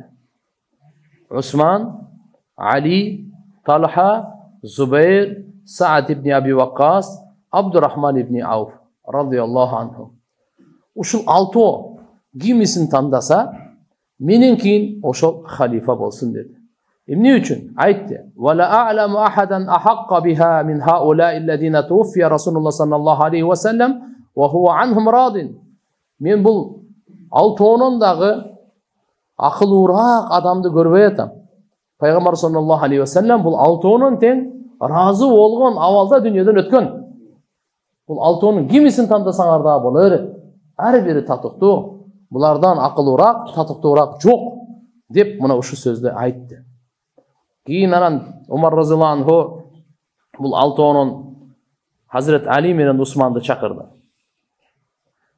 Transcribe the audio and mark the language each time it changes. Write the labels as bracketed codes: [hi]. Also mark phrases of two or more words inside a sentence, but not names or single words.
[ky] Усман, Али, Талха, Зубайр, Саад ибн Аби Ваккас, Абдурахман ибн Ауф [ar] رضي الله عنه. [ky] Ушул 6 кимисин тандаса, менен кийин ошол халифа болсун деди. Эмне үчүн? Айтты. [ar] والله ما أعلم أحدا أحق بها من هؤلاء الذين توفي رسول الله صلى الله عليه وسلم وهو عنهم راض. [ky] Мен бул 6-онун дагы акылуураак адамды көрбөй атам. Пайгамбар [ar] صلى الله عليه وسلم [ky] бул 6-онун тең разы болгон абалда дүйнөдөн өткөн. Бул 6-онун кимисин тандасаңар да боло берет. Ар бири татыктуу. Булардан акылуураак, татыктуураак жок деп мына ушу сөздү айтты. Кийин анан Умар [ar] رضي الله عنه [ky] бул 6-онун Hazret Али менен Усманды чакырды.